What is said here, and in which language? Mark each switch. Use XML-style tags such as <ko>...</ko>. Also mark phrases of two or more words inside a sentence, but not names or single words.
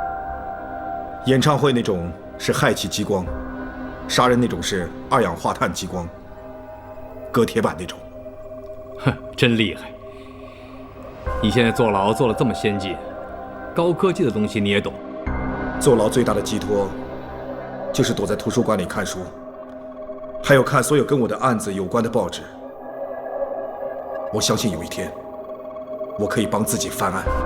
<zh>演唱會那種是氦氣激光，殺人那種是二氧化碳激光，割鐵板那種。哼，真厲害！你現在坐牢坐得這麼先進，高科技的東西你也懂。坐牢最大的寄託，就是躲在圖書館裡看書，還有看所有跟我的案子有關的報紙。我相信有一天，我可以幫自己翻案。</zh>